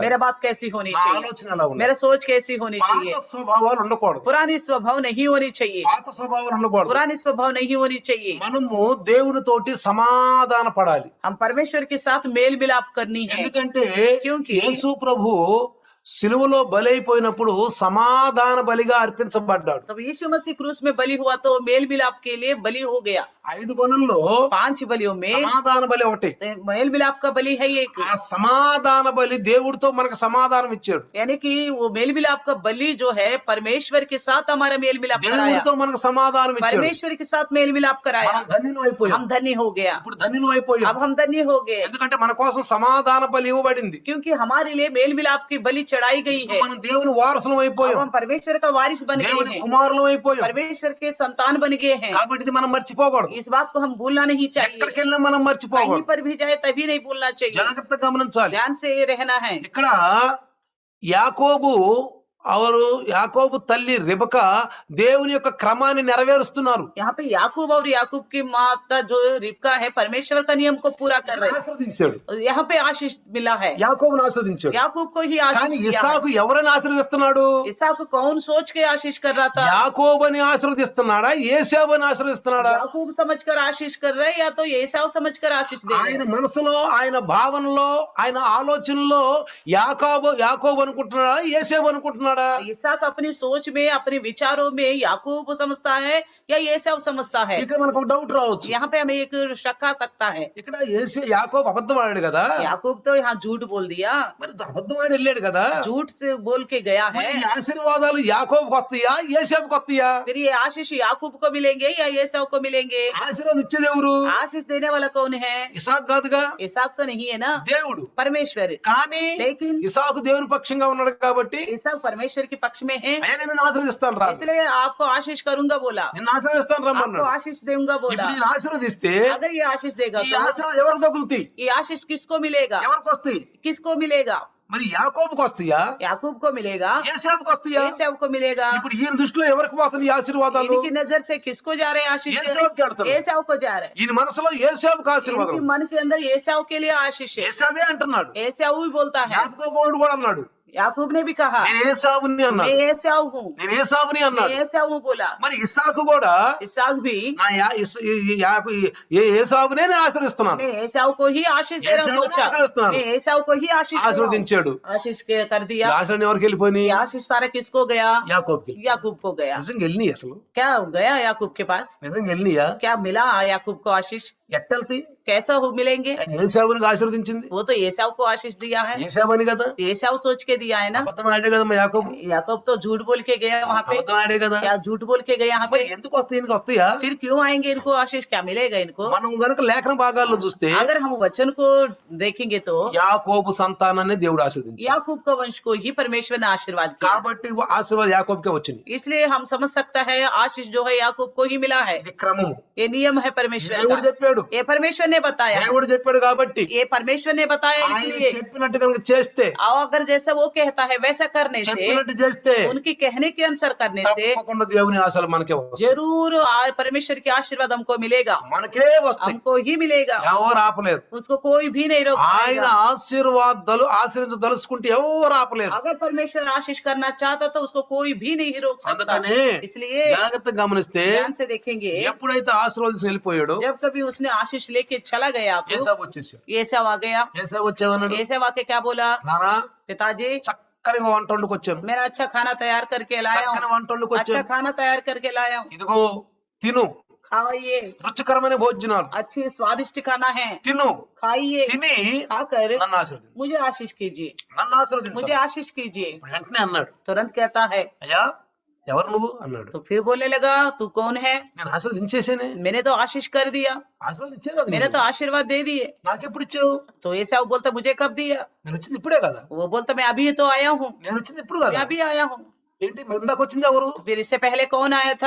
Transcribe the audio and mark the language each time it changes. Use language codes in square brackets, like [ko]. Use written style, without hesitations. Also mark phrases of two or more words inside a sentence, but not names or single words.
[hi] मेरा बात कैसी होनी [te] నా [hi] चाहिए, [te] ఆలోచన ఎలా ఉండాలి? [hi] मेरा सोच कैसी होनी [te] పాత [hi] चाहिए। [te] స్వభావాలు ఉండకూడదు, [hi] पुरानी स्वभाव नहीं होनी चाहिए, [te] పాత స్వభావాలు ఉండకూడదు. [hi] पुरानी स्वभाव नहीं होनी चाहिए। [te] మనము దేవునితోటి సమాధాన పడాలి. [hi] हम परमेश्वर के साथ मेल मिलाप करनी है। [te] ఎందుకంటే [hi] क्योंकि [te] యేసు ప్రభు సిలువలో బలైపోయినప్పుడు సమాధాన బలిగా అర్పించబడ్డాడు. [hi] तब यीशु मसीह क्रूस में बलि हुआ तो मेल मिलाप के लिए बलि हो गया। [te] 5 బలుల్లో [hi] 5 बलियों में [te] సమాధాన బలి ఒకటి. [hi] मेल मिलाप का बलि है एक। [te] ఆ సమాధాన బలి దేవుడితో మనకు సమాధానం ఇచ్చాడు. [hi] यानी कि वो मेल मिलाप का बलि जो है परमेश्वर के साथ हमारा मेल मिलाप कराया, [te] దేవుడితో మనకు సమాధానం ఇచ్చాడు. [hi] परमेश्वर के साथ मेल मिलाप कराया। [te] మనం ధన్యులం అయిపోయాం. [hi] हम धन्य हो गया, [te] ఇప్పుడు ధన్యులం అయిపోయాం. [hi] अब हम धन्य हो गए [te] ఎందుకంటే మన కోసం సమాధాన బలి ఇవ్వబడింది. [hi] क्योंकि हमारे लिए मेल मिलाप की बलि चढ़ाई गई है। [te] మనం దేవుని వారసులం [hi] अब [te] అయిపోయాం, [hi] हम परमेश्वर का वारिस बन गए [te] దేవుని [hi] हैं, [te] కుమారులం అయిపోయాం. [hi] परमेश्वर के संतान बन गए हैं। [te] కాబట్టి ఇది మనం మర్చిపోకూడదు. [hi] इस बात को हम भूलना नहीं चाहिए। [te] ఎక్కడికి వెళ్ళినా మనం [hi] कहीं [te] మర్చిపోకూడదు. [hi] पर भी जाए तभी नहीं भूलना चाहिए। [te] జాగ్రత్తగా గమనించాలి. [hi] ध्यान से रहना है। [te] ఇక్కడ యాకోబు తల్లి రిబక దేవుని యొక్క క్రమాన్ని నెరవేరుస్తున్నారు. [hi] यहाँ पे याकूब और याकूब की माता जो रिबका है परमेश्वर का नियम को पूरा कर रहे [te] ఆశీర్వదించాడు, [hi] हैं। यहाँ पे आशीष मिला है, [te] యాకోబును ఆశీర్వదించాడు. [hi] याकूब को ही [te] కానీ [hi] आशीष दिया है। [te] ఇస్సాకు ఎవరిని ఆశీర్వదిస్తున్నాడు? [hi] इसहाक को कौन सोच के आशीष कर रहा था? [te] యాకోబుని ఆశీర్వదిస్తున్నాడా, ఏశావుని ఆశీర్వదిస్తున్నాడా? [hi] याकूब समझकर आशीष कर रहे या तो एसाव समझकर आशीष दे रहे [te] ఆయన [hi] हैं? [te] మనసులో, ఆయన భావనలో, ఆయన ఆలోచనలో యాకోబు అనుకుంటున్నాడా, ఏశావు అనుకుంటున్నాడా? [hi] इसहाक अपनी सोच में, अपने विचारों में याकूब समझता है या एसाव समझता है? [te] ఇక్కడ మనకు ఒక డౌట్ రావచ్చు. [hi] यहाँ पे हमें एक शक आ सकता है। [te] ఇక్కడ యాకోబు అబద్ధం ఆడాడు కదా, [hi] याकूब तो यहाँ झूठ बोल दिया, [te] మరి అబద్ధం ఆడి వెళ్ళాడు కదా, [hi] झूठ से बोल के गया [te] మరి [hi] है। [te] ఈ ఆశీర్వాదాలు యాకోబుకు వస్తాయా, ఏశావుకు వస్తాయా? [hi] फिर ये आशीष याकूब को मिलेंगे या एसाव को मिलेंगे? [te] ఆశీర్వాదం ఇచ్చేది ఎవరు? [hi] आशीष देने वाला कौन है? [te] ఇసాకు కాదుగా, [hi] इसहाक तो नहीं है ना, [te] దేవుడు. [hi] परमेश्वर। [te] కానీ [hi] लेकिन [te] ఇసాకు దేవుని పక్షంగా ఉన్నాడు కాబట్టి [hi] इसहाक परमेश्वर के पक्ष में है, [te] ఆయన నిన్ను ఆశీర్వదిస్తాను రా, [hi] इसलिए आपको आशीष करूंगा बोला, [te] నిన్ను ఆశీర్వదిస్తాను [hi] आपको [te] రమ్మన్నాడు. [hi] आशीष दूंगा बोला। [te] ఇప్పుడు నేను ఆశీర్వదిస్తే [hi] अगर ये आशीष देगा [te] ఈ [hi] तो [te] ఆశీర్వాదం ఎవరికి తగులుతాయి? [hi] ये आशीष किसको मिलेगा? [te] ఎవరికి వస్తాయి? [hi] किसको मिलेगा? [te] మరి యాకోబుకు వస్తాయా, [hi] याकूब को मिलेगा, [te] ఏశావుకు వస్తాయా? [hi] एसाव को मिलेगा। [te] ఇప్పుడు ఈయన దృష్టిలో ఎవరికి పోతుంది ఈ ఆశీర్వాదాలు? [hi] इनकी नजर से किसको जा रहे हैं आशीष? एसाव के अंतर। एसाव को जा रहे हैं। [te] ఈయన మనసులో ఏశావుకు ఆశీర్వాదం, [hi] इनके मन के अंदर एसाव के लिए आशीष है। [te] ఏశావే అంటున్నాడు, [hi] एसाव ही बोलता है, [te] యాకోబు కూడా అన్నాడు. [hi] याकूब ने भी कहा [te] నేను ఏసావుని [hi] मैं [te] అన్నాడు, [hi] एसाव हूँ, [te] నేను ఏసావుని [hi] मैं [te] అన్నాడు. [hi] एसाव हूँ बोला. [te] మరి ఇస్సాకు కూడా [hi] इसहाक भी [te] నా ఏసావునే నేను ఆశ్రయిస్తున్నాను, [hi] मैं एसाव को ही आशीष दे रहा हूँ. [te] ఏసావునే [hi] सोचा [te] ఆశ్రయిస్తున్నాను. [hi] मैं एसाव को ही आशीष दे रहा हूँ. [te] ఆశీర్వదించాడు. [hi] आशीष कर [te] ఈ [hi] दिया. [te] ఆశీర్వాదం ఎవరికి వెళ్ళిపోయి? [hi] ये आशीष सारा किसको गया? [te] యాకోబుకి. [hi] याकूब को गया. [te] నిజంగా వెళ్ళినాయి అసలు? [hi] क्या गया याकूब के पास? [te] నిజంగా వెళ్ళినాయా? [hi] क्या मिला याकूब को आशीष? [te] ఎట్టెళ్తాయి? [hi] कैसा हो मिलेंगे? [te] ఏసావునికి ఆశీర్వదించింది. [hi] वो तो एसाव को आशीष दिया है. [te] ఏసావని కదా, [hi] एसाव सोच के दिया है ना. [te] అబద్ధం ఆడే కదమ్మా యాకోబు, [hi] याकूब तो झूठ बोल के गया वहाँ पे. [te] అబద్ధం ఆడే కదా. [hi] क्या झूठ बोल के गया यहाँ [te] మరి [hi] पे? [te] ఎందుకు వస్తాయి? ఈయనకి వస్తాయా? [hi] फिर क्यों आएंगे इनको आशीष? क्या मिलेगा इनको? [te] మనం గనుక లేఖన భాగాల్లో చూస్తే [hi] अगर हम वचन को देखेंगे तो [te] యాకోబు సంతానాన్ని దేవుడు ఆశీర్వదించాడు. [hi] याकूब का वंश को ही परमेश्वर ने आशीर्वाद किया. [te] కాబట్టి ఆశీర్వాదం యాకోబుకే వచ్చింది. [hi] इसलिए हम समझ सकता है आशीष जो है याकूब को ही मिला है. [te] ఇది క్రమము. [hi] ये नियम है परमेश्वर [te] దేవుడు [hi] का. [te] చెప్పాడు, [hi] ये परमेश्वर ने बताया. [te] దేవుడు చెప్పాడు కాబట్టి [hi] ये परमेश्वर ने बताया. [te] ఆయన [hi] इसलिए [te] చెప్పినట్టు కనుక చేస్తే, [hi] अगर जैसा वो कहता है वैसा करने से, [te] చెప్పినట్టు చేస్తే [hi] उनकी कहने के अनुसार करने से [te] తప్పకుండా దేవుని ఆశలు మనకే వస్తాయి. [hi] जरूर परमेश्वर की आशीर्वाद हमको मिलेगा. [te] మనకే వస్తాయి, [hi] हमको ही मिलेगा. [te] ఎవరు ఆపలేరు. [hi] उसको कोई भी नहीं रोक [te] ఆయన [hi] पाएगा. [te] ఆశీర్వదించదలుచుకుంటే ఎవరు ఆపలేరు. [hi] अगर परमेश्वर आशीष करना चाहता तो उसको कोई भी नहीं रोक सकता. [te] అందుకనే [hi] इसलिए [te] జాగ్రత్తగా గమనిస్తే [hi] ध्यान से देखेंगे, [te] ఎప్పుడైతే ఆశీర్వదించి వెళ్ళిపోయాడో [hi] जब कभी उसने आशीष लेके चला गया आपको, [te] ఏసావు వచ్చేసాడు. [hi] एसाव आ गया. [te] ఏసావు వచ్చావన్నాడు, [hi] एसाव आके क्या बोला? [te] నానా [hi] पिताजी [te] చక్కని వంట వండుకొచ్చాను, [hi] मेरा अच्छा खाना तैयार करके लाया [te] చక్కని [hi] हूँ. [te] వంట [hi] अच्छा [te] వండుకొచ్చాను, [hi] खाना तैयार करके लाया हूँ. [te] ఇదిగో తిను, [hi] खाइए. [te] రుచికరమైన భోజనాలు [hi] अच्छी स्वादिष्ट खाना है. [te] తిను, [hi] खाइए. [te] తిని [hi] खाकर [te] నన్ను ఆశీర్వదించు, [hi] मुझे आशीष कीजिए. [te] నన్ను ఆశీర్వదించు. [hi] मुझे आशीष कीजिए. [te] ఇప్పుడు వెంటనే అన్నాడు, [hi] तुरंत कहता है. [te] అయ్యా ఎవరు నువ్వు అన్నాడు. [hi] तो फिर बोलने लगा तू कौन है? [te] నేను ఆశీర్వదించేసేనే, [hi] मैंने तो आशीष कर दिया. [te] ఆశీర్వదించే కదా [hi] मैंने [te] నీకు. [hi] तो आशीर्वाद दे दिए. [te] నాకెప్పుడు ఇచ్చావు? [hi] तो एसाव बोलता मुझे कब दिया? [te] నేను వచ్చింది ఇప్పుడే కదా, [hi] वो बोलता मैं अभी तो आया हूँ. [te] నేను వచ్చింది ఇప్పుడు [hi] मैं [te] కదా. [hi] अभी आया हूँ. [te] ఏంటి మరి ఇందాక వచ్చింది ఎవరు? [hi] तो फिर इससे पहले कौन आया था?